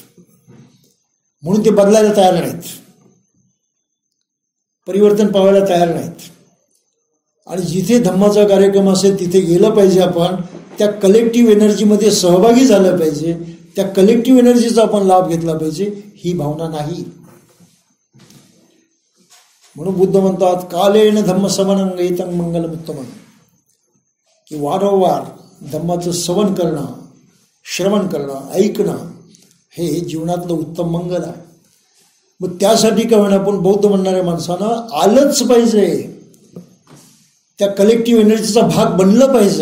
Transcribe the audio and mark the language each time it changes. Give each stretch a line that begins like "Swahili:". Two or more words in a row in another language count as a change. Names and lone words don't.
Marathi: म्हणून ते बदलायला तयार नाहीत, परिवर्तन पाहायला तयार नाहीत. आणि जिथे धम्माचा कार्यक्रम असेल तिथे गेलं पाहिजे. आपण त्या
English: collective energy-मध्ये
Marathi: सहभागी झालं पाहिजे, त्या
English: collective energy-चा
Marathi: आपण लाभ घेतला पाहिजे, ही भावना नाही. म्हणून बुद्ध म्हणतात
Pali: कालेन धम्म सवनं एतं मंगलम उत्तमं,
Marathi: की वारंवार धम्माचं सवन करणं, श्रवण करणं, ऐकणं हे जीवनातलं उत्तम मंगल आहे. मग त्यासाठी काय म्हणा आपण बौद्ध म्हणणाऱ्या माणसांना आलंच पाहिजे, त्या
English: collective energy-चा
Marathi: भाग बनलं पाहिजे.